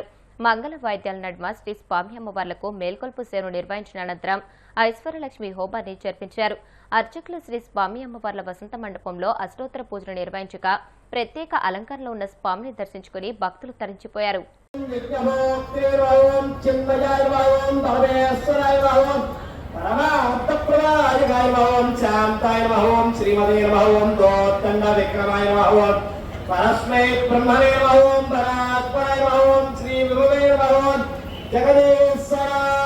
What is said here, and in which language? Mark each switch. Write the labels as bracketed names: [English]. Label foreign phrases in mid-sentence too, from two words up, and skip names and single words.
[Telugu] మంగళ వాయిద్యాల నడుమ శ్రీ స్వామి అమ్మవార్లకు మేల్కొల్పు సేవను నిర్వహించిన అనంతరం ఐశ్వర్యలక్ష్మి హోమాన్ని జరిపించారు. అర్చకులు శ్రీ స్వామి అమ్మవార్ల వసంత మండపంలో అష్టోత్తర పూజలు నిర్వహించగా ప్రత్యేక అలంకరణలో ఉన్న స్వామిని దర్శించుకుని భక్తులు తరించిపోయారు. [Sanskrit] परमार्थप्रदाय नमः शान्ताय नमः श्रीमते नमः दोत्तंड विक्रमाय नमः परस्मै ब्रह्मणे नमः परात्पराय नमः श्री विभवे नमः जगदीश्वराय